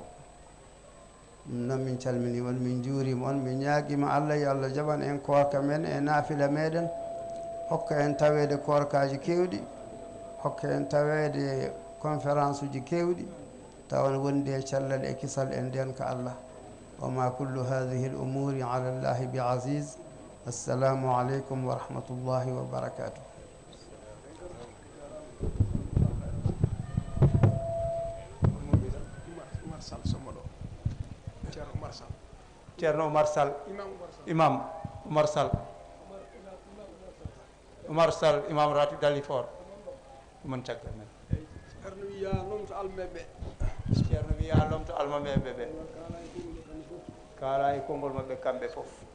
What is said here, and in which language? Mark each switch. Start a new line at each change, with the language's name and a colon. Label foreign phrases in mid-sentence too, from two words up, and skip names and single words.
Fula: ɗum noon min calmini on, min juurima on, min ñaaguima Allah yo Allah jaɓan en korka men e naafila meɗen, hokka en tawede korkaji kewɗi, hokka en tawede conférence uji kewɗi, tawan wondi e cellal e kisal e ndenka Allah.
Arabic: وما كل هذه الأمور على الله بعزيز. السلام عليكم ورحمة الله وبركاته.
Fula: ceerno Oumar Sall imam Oumar Sall Oumar Sall imam ratib Dalifort mon caggal men. ceerno wiya lomto almeɓe ceerno wiya lomto almameɓe ɓe kala e konngol maɓɓe kamɓe fof.